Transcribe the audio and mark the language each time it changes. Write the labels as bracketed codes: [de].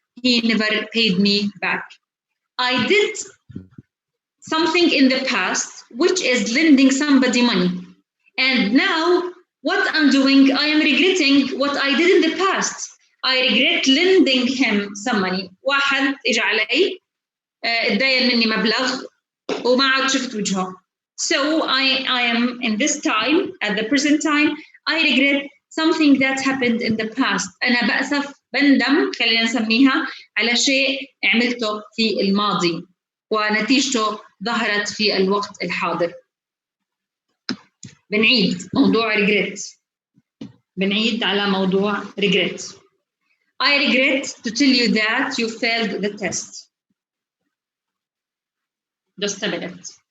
[en] He never paid me back. I did something in the past, which is lending somebody money. And now what I'm doing, I am regretting what I did in the past. I regret lending him some money. [ar] واحد إجا علي اتداين مني مبلغ وما عاد شفت وجهه. [en] So I am in this time, at the present time, I regret something that happened in the past. [ar] أنا بأسف, بندم, خلينا نسميها, على شيء عملته في الماضي ونتيجته ظهرت في الوقت الحاضر. بنعيد موضوع regret. بنعيد على موضوع regret. [en] I regret to tell you that you failed the test. Just a minute.